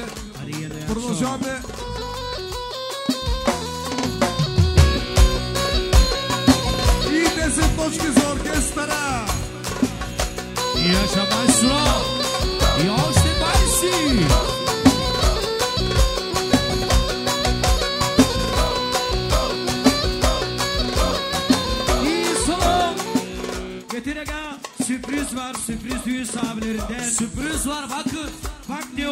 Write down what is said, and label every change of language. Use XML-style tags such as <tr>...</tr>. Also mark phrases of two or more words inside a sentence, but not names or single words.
<bg>Продължаваме. И 10 точки за оркестъра.</bg> <tr>Yaşa maestro.</tr> <bg>И още 20.</bg> <tr>İyi son. Getir aga. Sürpriz var. Sürpriz düğün sahabelerinden. Sürpriz var bakın. Bak ne o.</tr>